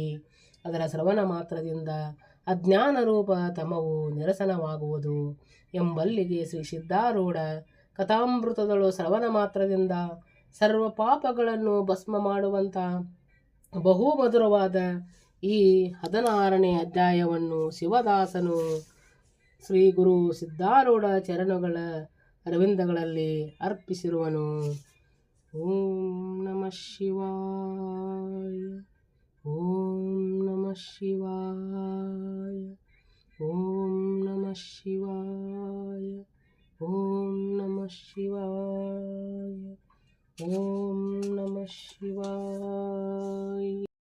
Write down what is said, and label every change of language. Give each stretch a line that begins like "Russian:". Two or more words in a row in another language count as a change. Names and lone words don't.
Kannada: ಅದರ ಶ್ರವಣ ಮಾತ್ರದಿಂದ ಅಜ್ಞಾನ ರೂಪ ತಮವು ನಿರಸನವಾಗುವುದು ಎಂಬಲ್ಲಿಗೆ ಶ್ರೀ ಸಿದ್ಧಾರೂಢ ಕಥಾಮೃತದಳು ಶ್ರವಣ ಮಾತ್ರದಿಂದ ಸರ್ವ ಪಾಪಗಳನ್ನು ಭಸ್ಮ ಮಾಡುವಂಥ ಬಹುಮಧುರವಾದ ಈ 16ನೇ ಅಧ್ಯಾಯವನ್ನು ಶಿವದಾಸನು ಶ್ರೀ ಗುರು ಸಿದ್ಧಾರೂಢ ಚರಣಗಳ ಅರವಿಂದಗಳಲ್ಲಿ ಅರ್ಪಿಸಿರುವನು.
Sanskrit: ಓಂ ನಮಃ ಶಿವಾಯ. ಓಂ ನಮಃ ಶಿವಾಯ. ಓಂ ನಮಃ ಶಿವಾಯ. ಓಂ ನಮಃ ಶಿವಾಯ. ಓಂ ನಮಃ ಶಿವಾಯ.